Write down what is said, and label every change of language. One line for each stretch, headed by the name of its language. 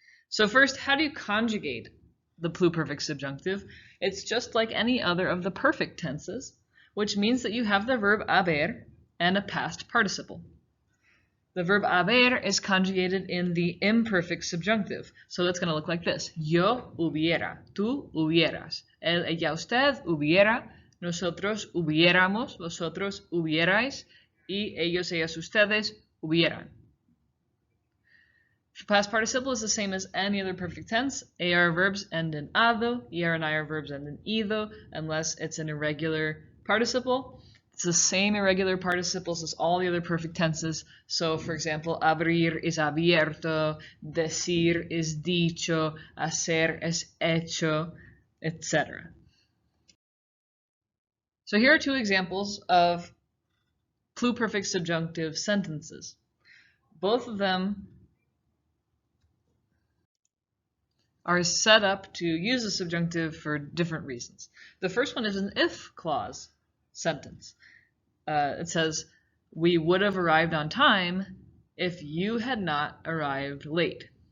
English: So first, how do you conjugate the pluperfect subjunctive? It's just like any other of the perfect tenses, which means that you have the verb haber and a past participle. The verb haber is conjugated in the imperfect subjunctive, so that's going to look like this.
Spanish: Yo hubiera, tú hubieras, él, ella, usted hubiera, nosotros hubiéramos, vosotros hubierais, y ellos, ellas, ustedes hubieran.
English: The past participle is the same as any other perfect tense. AR verbs end in ado, ER and IR verbs end in ido, unless it's an irregular participle. It's the same irregular participles as all the other perfect tenses. So, for example, abrir is abierto, decir is dicho, hacer es hecho, etc. So here are two examples of pluperfect subjunctive sentences. Both of them are set up to use the subjunctive for different reasons. The first one is an if clause sentence. It says, we would have arrived on time if you had not arrived late.